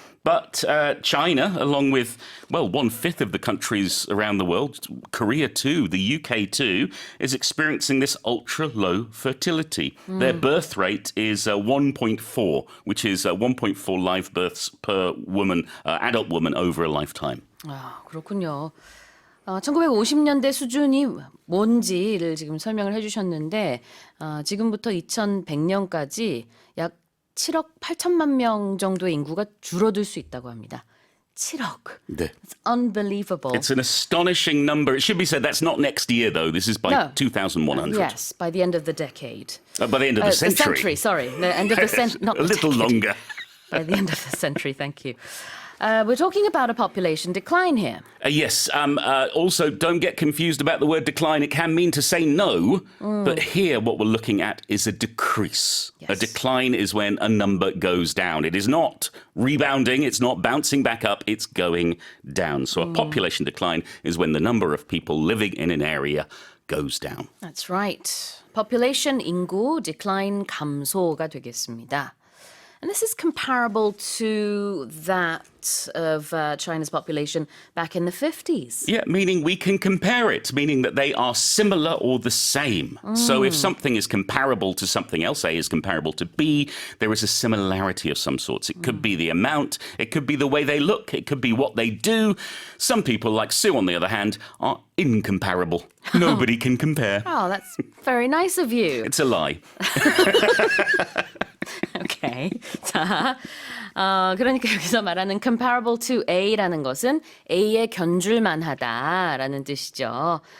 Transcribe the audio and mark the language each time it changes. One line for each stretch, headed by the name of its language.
English: But China, along with, well, 1/5 of the countries around the world, Korea too, the UK too, is experiencing this ultra-low fertility. Their birth rate is 1.4, which is 1.4 live births per woman, adult woman over a lifetime.
Korean: 아, 그렇군요. 1950년대 수준이 뭔지를 지금 설명을 해주셨는데 지금부터 2100년까지 약 7억 8천만 명 정도의 인구가 줄어들 수 있다고 합니다. 7억. 네.
English: It's unbelievable. It's an astonishing number. It should be said that's not next year, though. This is by No. 2100. Yes, by the end of the decade. By the end of the century. Sorry. The end of the century, not A the little decade. longer. By the end of the century, thank you. We're talking about a population decline here. Yes. Also, don't get confused about the word decline. It can mean to say no. But here, what we're looking at is a decrease. Yes. A decline is when a number goes down. It is not rebounding. It's not bouncing back up. It's going down. So a population decline is when the number of people living in an area goes down. That's right.
Korean: Population 인구 decline 감소가 되겠습니다.
English: And this is comparable to that of China's population back in the 50s. Yeah, meaning we can compare it, meaning that they are similar or the same. So if something is comparable to something else, A is comparable to B, there is a similarity of some sorts. It could be the amount, it could be the way they look, it could be what they do. Some people, like Sue, on the other hand, are incomparable. Nobody can compare. Oh, that's very nice of you. It's a lie. Okay.
Korean: 자, 그러니까 여기서 말하는 comparable to A라는 것은 A에 견줄만 하다라는 뜻이죠.